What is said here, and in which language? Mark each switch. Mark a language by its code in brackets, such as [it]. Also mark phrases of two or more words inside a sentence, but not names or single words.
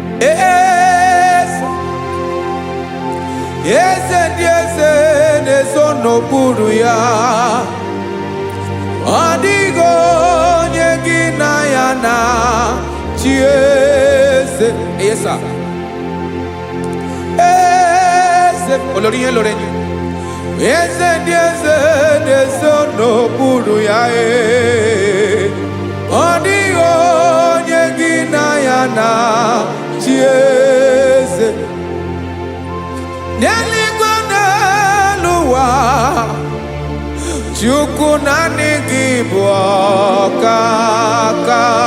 [ig] Eze, eze ndị eze na-ezo n'okpuru ya. Ọ dịghị onye gị na ya na chi eze. [en] Yes, sir. [ig] Eze, [yo] olórí yẹn lórí yẹn. [ig] Eze ndị eze na-ezo n'okpuru ya, eh. Ọ dịghị onye gị na ya na chi eze. N'eluigwe n'elu ụwa, Chukwu naanị gị bụ ọkaka.